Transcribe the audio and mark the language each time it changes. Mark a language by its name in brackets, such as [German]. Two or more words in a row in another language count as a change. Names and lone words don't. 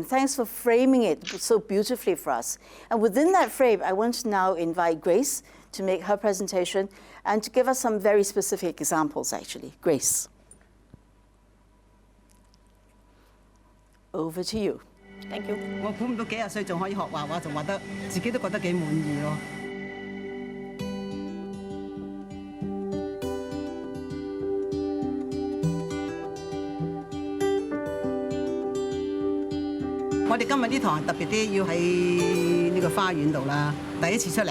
[English] Thanks for framing it so beautifully for us. And within that frame, I want to now invite Grace to make her presentation and to give us some very specific examples, actually. Grace. Over to you. Thank you. [Cantonese] 我估唔到幾廿歲仲可以學畫畫，仲畫得自己都覺得幾滿意咯。我哋今日呢堂特別啲，要喺呢個花園度啦，第一次出嚟。